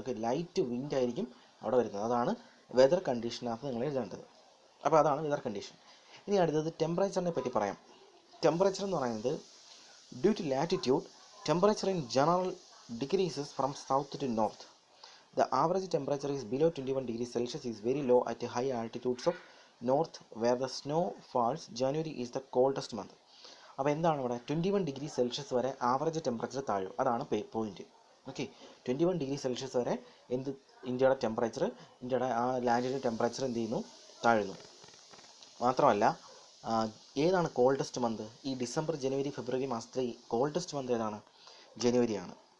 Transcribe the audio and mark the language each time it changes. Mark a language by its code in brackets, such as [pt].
[ml] Okay, light വിൻഡായിരിക്കും അവിടെ വരുന്നത്. അതാണ് വെതർ കണ്ടീഷനകത്ത് നിങ്ങൾ എഴുതേണ്ടത്. അപ്പോൾ അതാണ് വെതർ കണ്ടീഷൻ. ഇനി അടുത്തത് ടെമ്പറേച്ചറിനെ പറ്റി പറയാം. [en] temperature [ml] എന്ന് പറയുന്നത് [en] Due to latitude temperature in general decreases from south to north. The average temperature is below 21 degrees Celsius is very low at high altitudes of north where the snow falls. January is the coldest month. [ml] അപ്പോൾ എന്താണ് ഇവിടെ 21 degree Celsius വരെ average temperature താഴും. അതാണ് point. Okay, 21 degree Celsius വരെ ഇന്ത്യയുടെ temperature, ഇന്ത്യയുടെ ആ ലാൻഡിൻ്റെ temperature എന്ത് ചെയ്യുന്നു? താഴുന്നു. മാത്രമല്ല ഏതാണ് കോൾഡസ്റ്റ് മന്ത്? ഈ ഡിസംബർ, ജനുവരി, ഫെബ്രുവരി മാസത്തിലെ കോൾഡസ്റ്റ് മന്ത് ഏതാണ്? ജനുവരിയാണ്.